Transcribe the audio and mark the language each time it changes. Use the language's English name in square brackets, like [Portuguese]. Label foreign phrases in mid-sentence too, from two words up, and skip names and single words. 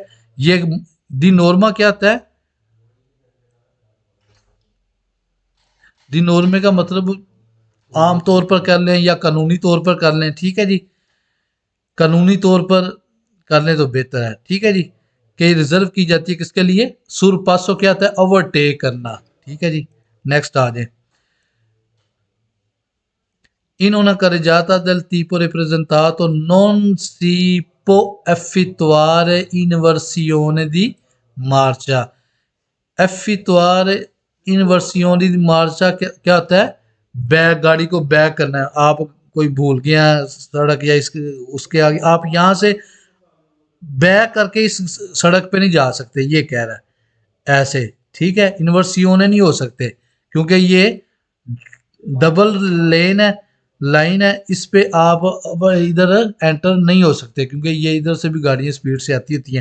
[Hindi] ये [Italian] di norma [Hindi] क्या आता है, [Italian] di norme [Hindi] का मतलब आम तौर पर कर लें या कानूनी तौर पर कर लें, ठीक है जी, कानूनी तौर पर कर लें तो बेहतर है, ठीक है जी। कि रिजर्व की जाती है किसके लिए, सुरपासो क्या आता है ओवरटेक करना, ठीक है जी। नेक्स्ट आ जाए, [Italian] in una carreggiata del tipo rappresentato non si può effettuare inversione di marcia। effettuare inversione di marcia [Hindi] क्या होता है, बैक, गाड़ी को बैक करना है, आप कोई भूल गया सड़क या इसके उसके आगे, आप यहाँ से बैक करके इस सड़क पे नहीं जा सकते, ये कह रहा है ऐसे, ठीक है। इन्वर्सियोने नहीं हो सकते क्योंकि ये [English] double lane [Hindi] है, लाइन है, इस पे आप इधर एंटर नहीं हो सकते क्योंकि ये इधर से भी गाड़ियाँ स्पीड से आती होती हैं।